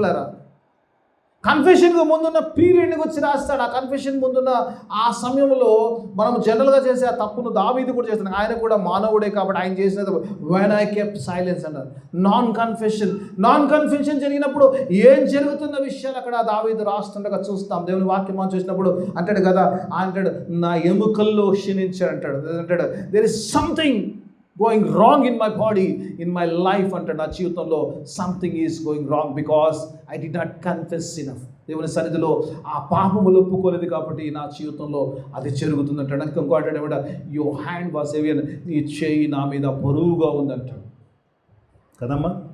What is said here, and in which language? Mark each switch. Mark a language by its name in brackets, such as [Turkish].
[Telugu] పిల్లరా, కన్ఫెషన్కు ముందున్న పీరియడ్ని గురించి రాస్తాడు. ఆ కన్ఫెషన్ ముందున్న ఆ సమయంలో మనం జనరల్గా చేసే ఆ తప్పును దావీదు కూడా చేస్తున్నాడు. ఆయన కూడా మానవుడే కాబట్టి ఆయన చేసినది [English] when I kept silence [Telugu] అన్నారు. నాన్ కన్ఫెషన్ జరిగినప్పుడు ఏం జరుగుతున్న విషయాలు అక్కడ దావీదు రాస్తుండగా చూస్తాం. దేవుని వాక్యం మనం చూసినప్పుడు అంటాడు కదా, అంటాడు నా ఎముకల్లో క్షీణించాడు అంటాడు. [English] There is something going wrong in my body, in my life అంటాడు. [Telugu] నా జీవితంలో [English] Something is going wrong because I did not confess enough. [Telugu] దేవుని సన్నిధిలో ఆ పాపములు ఒప్పుకోలేదు కాబట్టి నా జీవితంలో అది జరుగుతుంది అంటాడు. ఇంకో అంటాడు [English] your hand was heavy, [Telugu] నీ చేయి నా మీద బరువుగా ఉందంటాడు కదమ్మా.